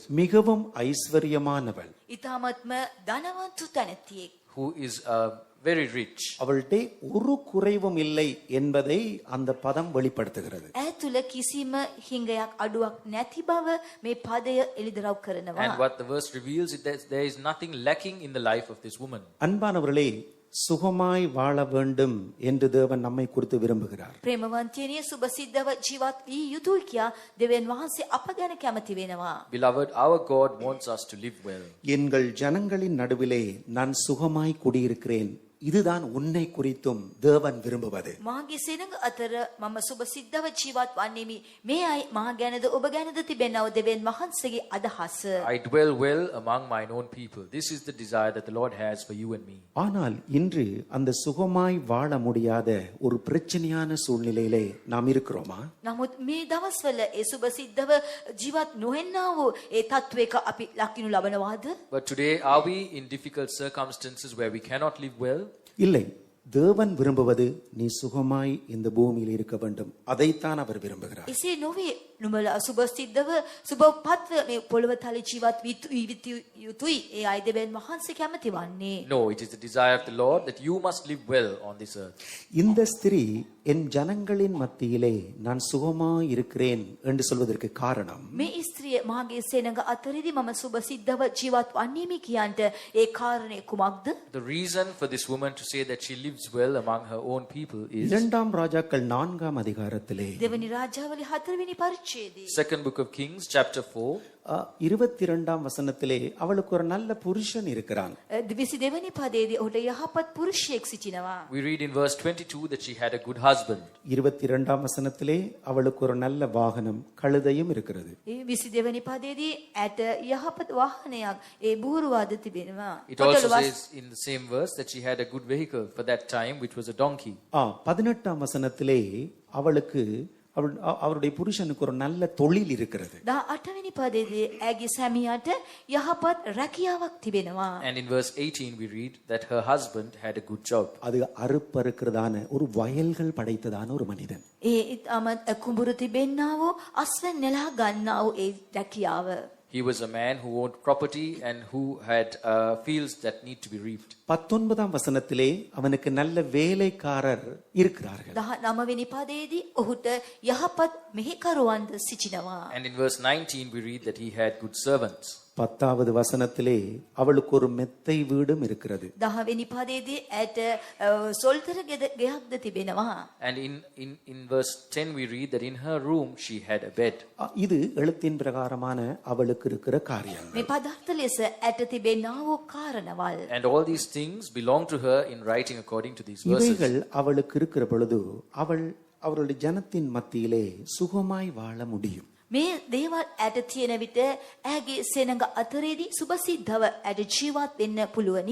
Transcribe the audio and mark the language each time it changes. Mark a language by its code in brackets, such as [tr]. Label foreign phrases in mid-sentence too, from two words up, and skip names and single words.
[ta] மிகவும் ஐஸ்வர்யமானவள். [si] ඉතාමත්ම ධනවන්තු තැනැත්තියෙක්. [en] Who is very rich. [ta] அவள்கிட்ட ஒரு குறைவும் இல்லை என்பதை அந்த பதம் வெளிப்படுத்துகிறது. [si] ඇය තුළ කිසිම හිඟයක් අඩුවක් නැති බව මේ පදය එළිදරව් කරනවා. [en] And what the verse reveals is that there is nothing lacking in the life of this woman. [ta] அன்பானவர்களே, சுகமாய் வாழ வேண்டும் என்று தேவன் நம்மை குறித்து விரும்புகிறார். [si] ප්‍රේමවන්තයනේ සුබ සිද්ධව ජීවත් වී යුතුයි කියා දෙවියන් වහන්සේ අප ගැන කැමති වෙනවා. [en] Beloved, our God wants us to live well. [ta] எங்கள் ஜனங்களின் நடுவிலே நான் சுகமாய் குடியிருக்கிறேன். இதுதான் உன்னை குறித்தும் தேவன் விரும்புவது. [si] මාගේ සෙනඟ අතර මම සුබ සිද්ධව ජීවත් වන්නේමි. මේ අය මා ගැනද ඔබ ගැනද තිබෙනව දෙවියන් වහන්සේගේ අදහස. [en] I dwell well among mine own people. This is the desire that the Lord has for you and me. [ta] ஆனால் இன்று அந்த சுகமாய் வாழ முடியாத ஒரு பிரச்சனையான சூழ்நிலையிலே நாம் இருக்கிறோமா? [si] නමුත් මේ දවස්වල ඒ සුබ සිද්ධව ජීවත් නොවෙන්නා වූ ඒ තත්වයක අපි ලකිනු ලබනවාද? [en] But today, are we in difficult circumstances where we cannot live well? [ta] இல்லை. தேவன் விரும்புவது நீ சுகமாய் இந்த பூமியில் இருக்க வேண்டும். அதைத்தான் அவர் விரும்புகிறார். [si] එසේ නොවේ. නුඹලා සුබ සිද්ධව සුබ පත්ව මේ පොළව තලේ ජීවත් යුතුයි. ඒ අය දෙවියන් වහන්සේ කැමති වන්නේ. [en] No, it is the desire of the Lord that you must live well on this earth. [ta] இந்த ஸ்திரீ என் ஜனங்களின் மத்தியிலே நான் சுகமாய் இருக்கிறேன் என்று சொல்வதற்கு காரணம் [si] මේ ස්ත්‍රිය මාගේ සෙනඟ අතරේදී මම සුබ සිද්ධව ජීවත් වන්නේමි කියන්ට ඒ කාරණේ කුමක්ද? [en] The reason for this woman to say that she lives well among her own people is [ta] இரண்டாம் ராஜாக்கள் 4ஆம் அதிகாரத்திலே [si] දෙවනි රාජාවලි 4 වෙනි පරිච්ඡේදයේ [en] Second book of Kings, chapter 4. [ta] 22ஆம் வசனத்திலே அவளுக்கு ஒரு நல்ல புருஷன் இருக்கிறான். [si] 22 වෙනි පදයේදී ඔහුට යහපත් පුරුෂයෙක් සිටිනවා. [en] We read in verse 22 that she had a good husband. [ta] 22ஆம் வசனத்திலே அவளுக்கு ஒரு நல்ல வாகனம் கழுதையும் இருக்கிறது. [si] ඒ 22 වෙනි පදයේදී ඇට යහපත් වාහනයක් ඒ බූරුවාද තිබෙනවා. [en] It also says in the same verse that she had a good vehicle for that time, which was a donkey. [ta] 18ஆம் வசனத்திலே அவளுக்கு அவருடைய புருஷனுக்கு ஒரு நல்ல தொழில் இருக்கிறது. [si] 18 වෙනි පදයේදී ඇගේ සැමියාට යහපත් රැකියාවක් තිබෙනවා. [en] And in verse 18 we read that her husband had a good job. [ta] அது அறுப்பறுக்கிறதான ஒரு வயல்கள் படைத்ததான ஒரு மனிதன். [si] ඒ ඉතාමත් කුඹුරු තිබෙන්නා වූ අස්වැන් නෙලා ගන්නා වූ ඒ රැකියාව. [en] He was a man who owned property and who had fields that need to be reaped. [ta] 19ஆம் வசனத்திலே அவனுக்கு நல்ல வேலைக்காரர் இருக்கிறார்கள். [si] 19 වෙනි පදයේදී ඔහුට යහපත් මෙහෙකරුවන්ද සිටිනවා. [en] And in verse 19 we read that he had good servants. [ta] 10வது வசனத்திலே அவளுக்கு ஒரு மெத்தை வீடும் இருக்கிறது. [si] 10 වෙනි පදයේදී ඇයට සොල්තර ගෙයක්ද තිබෙනවා. [en] And in verse 10 we read that in her room she had a bed. [ta] இது எழுத்தின் பிரகாரமான அவளுக்கு இருக்கிற காரியம். [si] මේ පදාර්ථ ලෙස ඇයට තිබෙනා වූ කාරණවල්. [en] And all these things belong to her in writing according to these verses. [ta] இவைகள் அவளுக்கு இருக்கிற பொழுது அவளுடைய ஜனத்தின் மத்தியிலே சுகமாய் வாழ முடியும். [si] මේ දේවල් ඇයට තියෙන විට ඇගේ සෙනඟ අතරේදී සුබසිද්ධව ඇයට ජීවත් වෙන්න පුළුවනි.